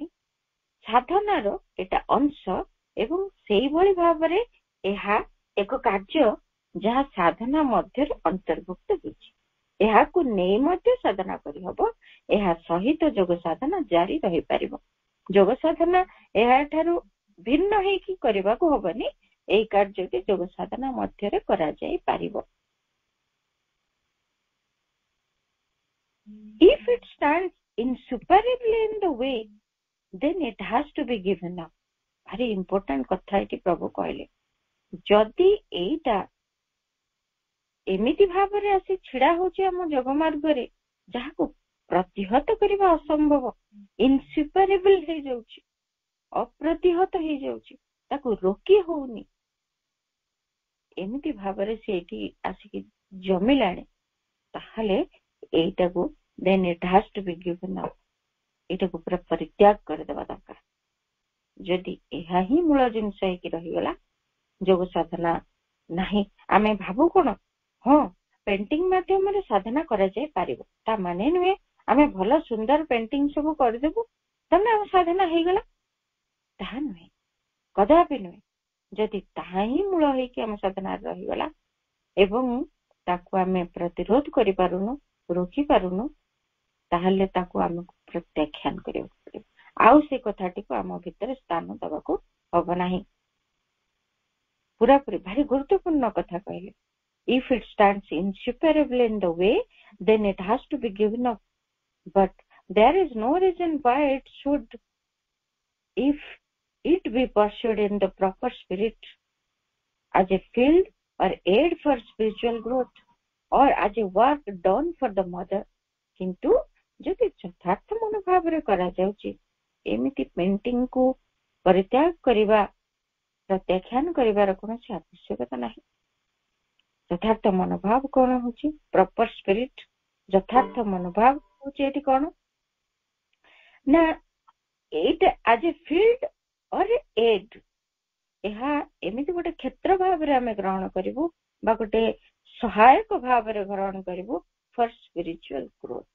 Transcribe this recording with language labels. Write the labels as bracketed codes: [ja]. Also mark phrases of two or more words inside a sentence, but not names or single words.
[or] ସାଧନାର ଏଟା ଅଂଶ ଏବଂ ସେଇଭଳି ଭାବରେ ଏହା ଏକ କାର୍ଯ୍ୟ ଯାହା ସାଧନା ମଧ୍ୟରେ ଅନ୍ତର୍ଭୁକ୍ତ ହୋଇଛି। ଏହାକୁ ନେଇ ମଧ୍ୟ ସାଧନା କରିହବ, ଏହା ସହିତ ଯୋଗ ସାଧନା ଜାରି ରହିପାରିବ। ଯୋଗ ସାଧନା ଏହାଠାରୁ ଭିନ୍ନ ହେଇକି କରିବାକୁ ହବନି, এই କାର୍ଯ୍ୟଟି ଯୋଗ ସାଧନା ମଧ୍ୟରେ କରାଯାଇ ପାରିବ। [en] If it stands insuperably in the way, then it has to be given up. [or] ଭାରି ଇମ୍ପୋର୍ଟାଣ୍ଟ କଥା ଏଠି ପ୍ରଭୁ କହିଲେ, ଯଦି ଏଇଟା ଏମିତି ଭାବରେ ଆସି ଛିଡା ହଉଛି ଆମ ଯୋଗ ମାର୍ଗରେ ଯାହାକୁ ପ୍ରତିହତ କରିବା ଅସମ୍ଭବ, ଇନସୁପରେବଲ ହେଇଯାଉଛି, ଅପ୍ରତିହତ ହେଇଯାଉଛି, ତାକୁ ରୋକି ହଉନି, ଏମିତି ଭାବରେ ସେ ଏଠି ଆସିକି ଜମିଲାଣି, ତାହେଲେ ଏଇଟାକୁ [en] then it has to be given up, [or] ଏଇଟାକୁ ପୁରା ପରିତ୍ୟାଗ କରିଦେବା ଦରକାର। ଯଦି ଏହା ହିଁ ମୂଳ ଜିନିଷ ହେଇକି ରହିଗଲା, ଯୋଗ ସାଧନା ନାହିଁ। ଆମେ ଭାବୁ କଣ, ହଁ ପେଣ୍ଟିଂ ମାଧ୍ୟମରେ ସାଧନା କରାଯାଇ ପାରିବ, ତା ମାନେ ନୁହେଁ ଆମେ ଭଲ ସୁନ୍ଦର ପେଣ୍ଟିଂ ସବୁ କରିଦେବୁ ତାହେଲେ ଆମ ସାଧନା ହେଇଗଲା, ତାହା ନୁହେଁ, କଦାପି ନୁହେଁ। ଯଦି ତାହା ହିଁ ମୂଳ ହେଇକି ଆମ ସାଧନାରେ ରହିଗଲା ଏବଂ ତାକୁ ଆମେ ପ୍ରତିରୋଧ କରିପାରୁନୁ, ରୋକିପାରୁନୁ, ତାହେଲେ ତାକୁ ଆମକୁ ପ୍ରତ୍ୟାଖ୍ୟାନ କରିବାକୁ ପଡିବ। ଆଉ ସେ କଥାଟିକୁ ଆମ ଭିତରେ ସ୍ଥାନ ଦେବାକୁ ହବ ନାହିଁ। ପୁରାପୁରି ଭାରି ଗୁରୁତ୍ୱପୂର୍ଣ୍ଣ କଥା କହିଲେ। [en] If it stands insuperable in the way, then it has to be given up. But there is no reason why it should, if it be pursued in the proper spirit as a field or aid for spiritual growth or as a work done for the mother, [or] କିନ୍ତୁ ଯଦି ଯଥାର୍ଥ ମନୋଭାବରେ କରାଯାଉଛି, ଏମିତି ପେଣ୍ଟିଂ କୁ ପରିତ୍ୟାଗ କରିବା, ପ୍ରତ୍ୟାଖ୍ୟାନ କରିବାର କୌଣସି ଆବଶ୍ୟକତା ନାହିଁ। ଯଥାର୍ଥ ମନୋଭାବ କଣ ହଉଛି? [en] proper spirit. [or] ଯଥାର୍ଥ ମନୋଭାବ ହଉଛି ଏଠି କଣ ନା, ଏଇଟା [en] as a field or aid, [or] ଏହା ଏମିତି ଗୋଟେ କ୍ଷେତ୍ର ଭାବରେ ଆମେ ଗ୍ରହଣ କରିବୁ ବା ଗୋଟେ ସହାୟକ ଭାବରେ ଗ୍ରହଣ କରିବୁ [en] for spiritual growth.